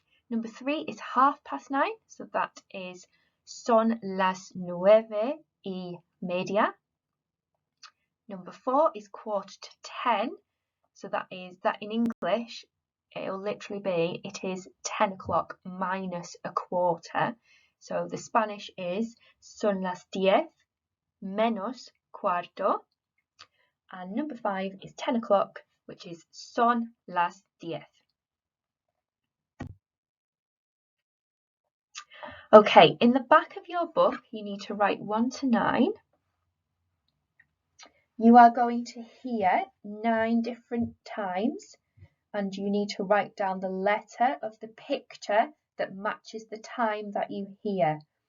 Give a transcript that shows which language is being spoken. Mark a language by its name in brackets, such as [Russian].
[English] Number 3 is 9:30, so that is [Spanish] son las 9:30. [English] Number 4 is 9:45, so that in English it'll literally be it is 10 o'clock minus a quarter. So the Spanish is [Spanish] son las 10 menos cuarto. [English] And number 5 is 10 o'clock, which is [Spanish] son las 10. [English] Okay, in the back of your book, you need to write 1 to 9. You are going to hear 9 different times, and you need to write down the letter of the picture that matches the time that you hear.